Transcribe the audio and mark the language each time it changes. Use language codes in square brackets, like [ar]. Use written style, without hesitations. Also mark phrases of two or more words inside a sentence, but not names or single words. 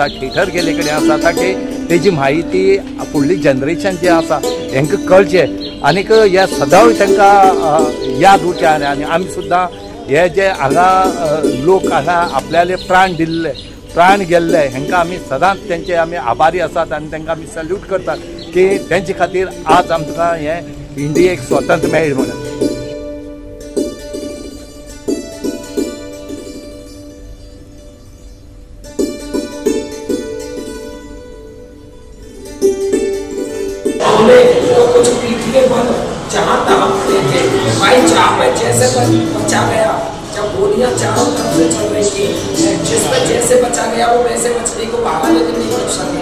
[kok] आसा, थिएटर केले कडेन आसा ताकी तेजी म्हायती फुडली जनरेशन जे आसा हेंकां कळचें आनीक हे सदां तांकां याद उरचें आनी आमी सुद्दां हे जे हांगा लोक हांगा आपल्याले प्राण दिल्ले प्राण गेल्ले हांकां आमी सदांच तेंचे आमी आभारी आसात आनी तांकां आमी सल्यूट करतात की तेंचे खातीर आज आमकां हे इंडियेक स्वतंत्र मेळ्ळें म्हणून. [hi] जहाँ तहाँ देखे भाई जहाँ पे जैसे बचा गया, जब गोलियां चारों तरफ से चल रही थी, जिस पर जैसे बचा गया वो वैसे बचने को भागा लेकिन नहीं बच सके.